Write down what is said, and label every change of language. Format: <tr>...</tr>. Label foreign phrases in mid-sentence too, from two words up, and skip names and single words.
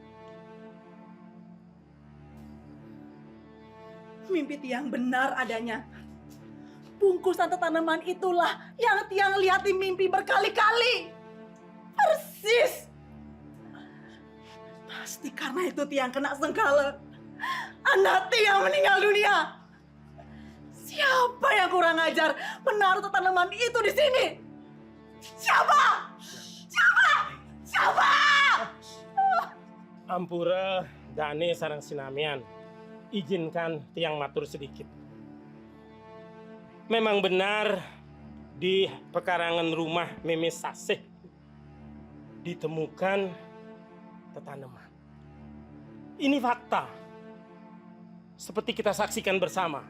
<id>Mimpi Tiang benar adanya. Bungkusan tanaman itulah yang Tiang lihat di mimpi berkali-kali. Persis. Pasti karena itu Tiang kena sengkala. Anak Tiang meninggal dunia. Siapa yang kurang ajar menaruh tanaman itu di sini? Siapa? Siapa? Siapa?</id> <ban>Ampura, Dane sarang sinamian.</ban> <id>Izinkan Tiang matur sedikit. Memang benar di pekarangan rumah Meme Saseh ditemukan tanaman. Ini fakta. Seperti kita saksikan bersama.</id>